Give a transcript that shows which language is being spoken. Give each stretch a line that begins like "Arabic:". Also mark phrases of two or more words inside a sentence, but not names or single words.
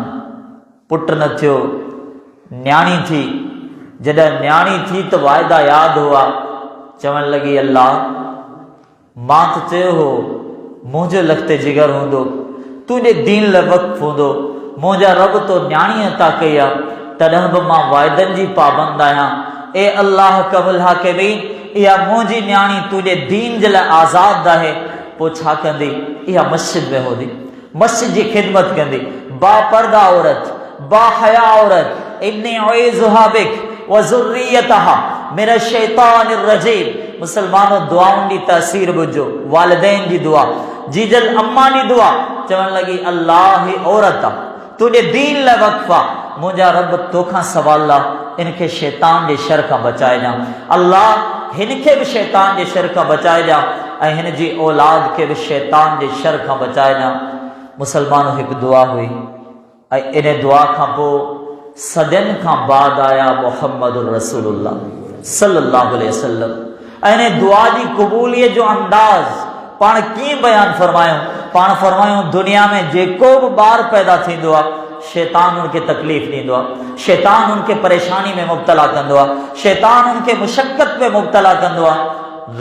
Sindhi: पुट न थियो, न्याणी थी, जॾहिं न्याणी थी त वाइदा यादि हुआ, चवण लॻी अल्लाह मां त चयो हो मुंहिंजो लख़्ते जिगर हूंदो, तुंहिंजे दीन लाइ वक़्फ़ हूंदो, मुंहिंजा रब तो न्याणी अता कई आहे, तॾहिं बि मां वाइदनि जी पाबंद आहियां। ए अल्लाह
Arabic: أحكم الحاكمين,
Sindhi: इहा मुंहिंजी न्याणी तुंहिंजे दीन जे लाइ आज़ाद आहे, पोइ छा कंदी? इहा मस्जिद में हूंदी, मस्जिद जी ख़िदमत कंदी, बापर्दा औरत, बाहया औरत।
Arabic: إني أعيذها بك وذريتها من الشيطان الرجيم.
Sindhi: मुसलमानों दुआउनि जी तासीर बुझो, वालिदैन जी दुआ, जीजल अम्मा जी दुआ, चवण लगी अल्लाह ही औरत आहे, तुंहिंजे दीन लाइ वक़्फ़ आहे, मुंहिंजा रब तोखां सवाल आहे इनखे शैतान जे शर खां बचाए ॾियां। अल्लाह हिनखे बि शैतान जे शर खां बचाए ॾियां ऐं हिन जी औलाद खे बि शैतान जे शर खां बचाए ॾियां। मुसलमानों हिकु दुआ हुई ऐं इन दुआ खां पोइ सदियुनि खां बाद आया
Arabic: محمد رسول الله صلى الله عليه وسلم.
Sindhi: ऐं दुआ जी क़बूलियत जो अंदाज़ पाण कीअं बयान फरमायूं? पाण फरमायूं दुनिया में जेको बि ॿार पैदा थींदो आहे, शैतान उनखे तकलीफ़ ॾींदो आहे, शैतान उनखे परेशानी में मुब्तला कंदो आहे, शैतान उनखे मुशक्क़त में मुब्तला कंदो आहे।